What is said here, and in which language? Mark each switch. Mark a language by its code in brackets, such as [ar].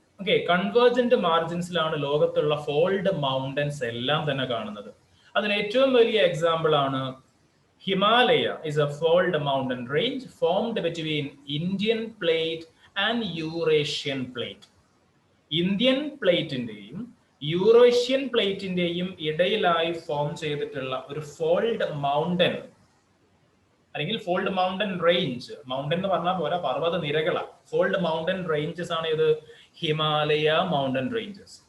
[ml] Okay, convergent മാർജിൻസിലാണ് ലോകത്തുള്ള fold mountains എല്ലാം തന്നെ കാണുന്നത്. അതിന് ഏറ്റവും വലിയ എക്സാമ്പിൾ ആണ് [en] Himalaya is a fold mountain range formed between Indian plate and Eurasian plate. [ml] Indian പ്ലേറ്റിന്റെയും Eurasian പ്ലേറ്റിന്റെയും ഇടയിലായി ഫോം ചെയ്തിട്ടുള്ള ഒരു ഫോൾഡ് മൗണ്ടൻ അല്ലെങ്കിൽ ഫോൾഡ് മൗണ്ടൻ റേഞ്ച്. മൗണ്ടൻ എന്ന് പറഞ്ഞാൽ പോരാ, പർവ്വത നിരകളാണ്. ഫോൾഡ് മൗണ്ടൻ റേഞ്ചസ് ആണ് ഇത് ഹിമാലയ മൗണ്ടൻ റേഞ്ചസ്.